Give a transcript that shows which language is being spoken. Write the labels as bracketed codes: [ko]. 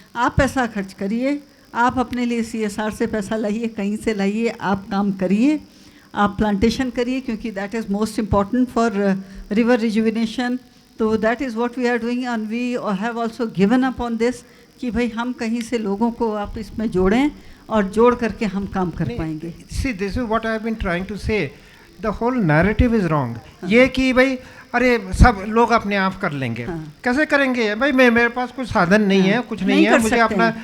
[hi] आप पैसा खर्च करिए, आप अपने लिए CSR से पैसा लाइए, कहीं से लाइए, आप काम करिए, आप प्लांटेशन करिए, क्योंकि [en] That is most important for river rejuvenation. [hi] तो [en] that is what we are doing, and we have also given up on this [hi] कि भाई हम कहीं से लोगों को आप इसमें जोड़ें और जोड़ करके हम काम कर पाएंगे। [en] See, this is what I have been trying to say. The whole narrative is wrong. [hi] ये कि भाई अरे सब लोग अपने आप कर लेंगे, कैसे करेंगे भाई? मेरे पास कुछ साधन नहीं है, कुछ नहीं है, मुझे अपना।